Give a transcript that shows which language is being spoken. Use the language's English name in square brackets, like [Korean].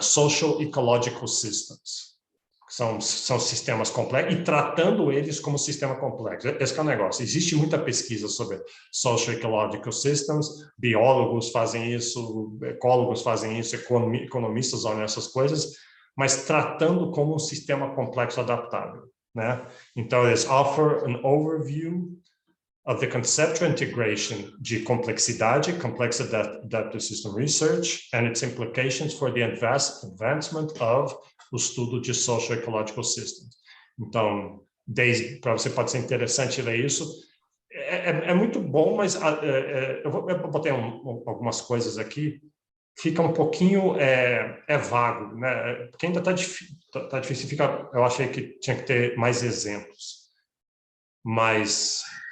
[Portuguese] Social Ecological Systems, que são sistemas complexos, e tratando eles como sistema complexo. Esse que é o negócio. Existe muita pesquisa sobre Social Ecological Systems, biólogos fazem isso, ecólogos fazem isso, economistas olham essas coisas, mas tratando como um sistema complexo adaptável, né? Então, eles [English] offer an overview of the conceptual integration [Portuguese] de complexidade, [English] Complex Adaptive System Research, and its implications for the advancement of [Portuguese] o estudo de [English] Socio-Ecological Systems. [Portuguese] Então, para você pode ser interessante ler isso. É muito bom, mas eu botei algumas coisas aqui, fica um pouquinho vago, né? Porque ainda está difícil, eu achei que tinha que ter mais exemplos. Mas...